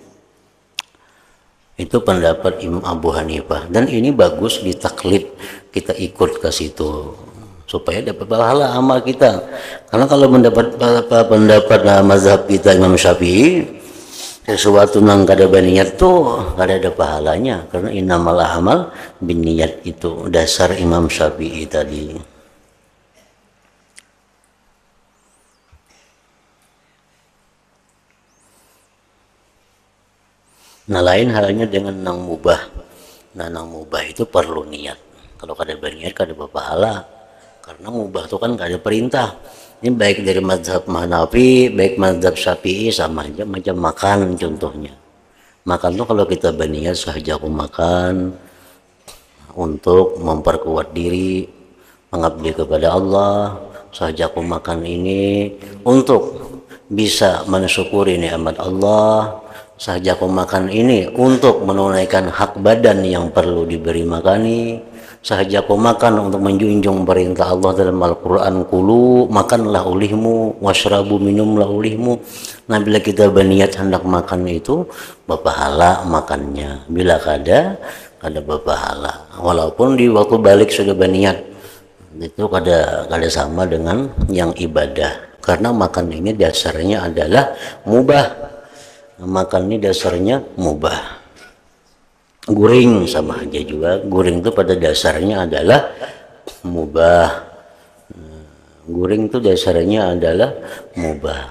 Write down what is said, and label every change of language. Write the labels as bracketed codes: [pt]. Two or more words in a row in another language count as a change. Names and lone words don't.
[bjn] Itu pendapat Imam Abu Hanifah dan ini bagus ditaklid, kita ikut ke situ supaya dapat pahala amal kita. Karena kalau mendapat pendapat mazhab kita Imam Syafi'i, sesuatu yang kada berniat tuh kada ada pahalanya, karena [ar] إنما الأعمال بالنيات, [bjn] itu dasar Imam Syafi'i tadi. Nah, lain halnya dengan nang mubah. Nah, nang mubah itu perlu niat. Kalau kada berniat kada berpahala, karena mubah itu kan kada perintah. Ini baik dari mazhab Hanafi, baik mazhab Syafi'i sama aja, macam makan contohnya. Makan tuh kalau kita berniat sahaja aku makan untuk memperkuat diri, mengabdi kepada Allah, sahaja aku makan ini untuk bisa mensyukuri nikmat Allah, sahaja aku makan ini untuk menunaikan hak badan yang perlu diberi makani, sahaja aku makan untuk menjunjung perintah Allah dalam Al-Quran, kulu, makanlah olehmu, washrabu, minumlah olehmu. Nah, bila kita berniat hendak makan itu, berpahala makannya. Bila kada berpahala. Walaupun di waktu balik sudah berniat, itu kada sama dengan yang ibadah. Karena makan ini dasarnya adalah mubah. Makan ini dasarnya mubah. Guring sama aja juga, guring itu pada dasarnya adalah mubah. Guring itu dasarnya adalah mubah.